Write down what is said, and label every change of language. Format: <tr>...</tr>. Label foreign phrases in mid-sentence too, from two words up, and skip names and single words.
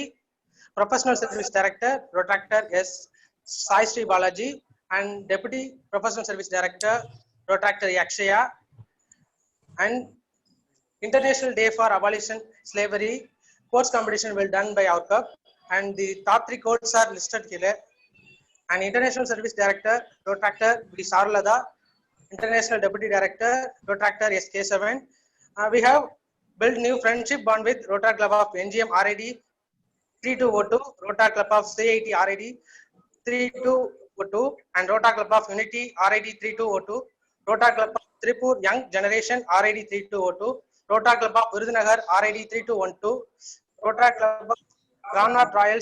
<en>Professional service director Rotractor S. Sai Sri Balaji, and deputy professional service director Rotractor Yakshaya. And International Day for Abolition Slavery quotes competition will done by our club, and the top 3 quotes are listed here. And International Service Director Rotractor B. Sarlada, International Deputy Director Rotractor SK7. We have built new friendship bond with Rotary Club of NGM RAD 3202, Rotary Club of CIT RID 3202, and Rotary Club of Unity RID 3202, Rotary Club of Tripur Young Generation RID 3202, Rotary Club of Virudhunagar RID 3212, Rotary Club of Granat Royals</en>